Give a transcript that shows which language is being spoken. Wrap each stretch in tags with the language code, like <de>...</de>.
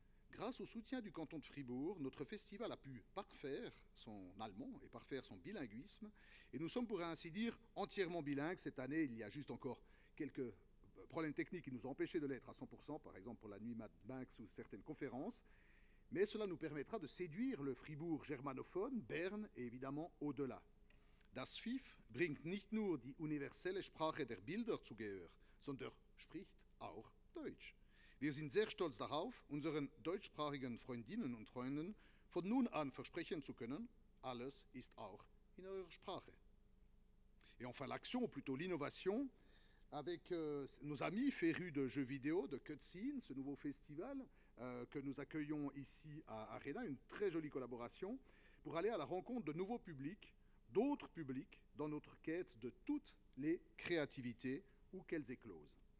<fr>Grâce au soutien du canton de Fribourg, notre festival a pu parfaire son allemand et parfaire son bilinguisme. Et nous sommes, pour ainsi dire, entièrement bilingues. Cette année, il y a juste encore quelques problèmes techniques qui nous ont empêchés de l'être à 100%, par exemple pour la nuit Mad Max ou certaines conférences. Mais cela nous permettra de séduire le Fribourg germanophone, Berne et évidemment au-delà.</fr> <de>Das FIF bringt nicht nur die universelle Sprache der Bilder zu Gehör, sondern spricht auch Deutsch. Wir sind sehr stolz darauf, unseren deutschsprachigen Freundinnen und Freunden von nun an versprechen zu können, alles ist auch in eurer Sprache.</de> <fr>Et enfin l'action, ou plutôt l'innovation, avec nos amis férus de jeux vidéo, de Cutscene, ce nouveau festival que nous accueillons ici à Arena, une très jolie collaboration, pour aller à la rencontre de nouveaux publics, d'autres publics, dans notre quête de toutes les créativités, où qu'elles éclosent.</fr>